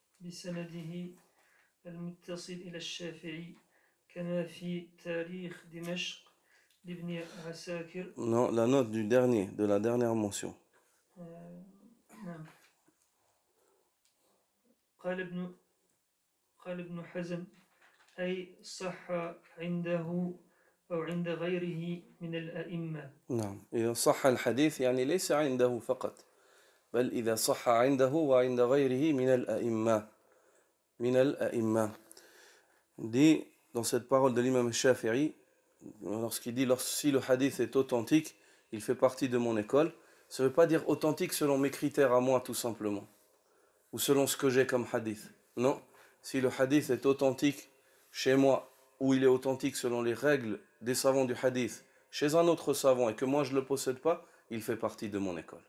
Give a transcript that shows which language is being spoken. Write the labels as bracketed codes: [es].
[ar] بسنده المتصل إلى الشافعي كما في تاريخ دمشق لابن عساكر. [fr] Non, la note du dernier, de la dernière mention. [ar] نعم. قال ابن حزم أي صح عنده أو عند غيره من الأئمة. نعم إذا صح الحديث يعني ليس عنده فقط بل إذا صح عنده وعند غيره من الأئمة من الأئمة. [fr] Dit dans cette parole de l'imam Shafi'i, lorsqu'il dit si le hadith est authentique, il fait partie de mon école, ça ne veut pas dire authentique selon mes critères à moi tout simplement, ou selon ce que j'ai comme hadith. Non, si le hadith est authentique chez moi, ou il est authentique selon les règles des savants du hadith, chez un autre savant et que moi je ne le possède pas, il fait partie de mon école.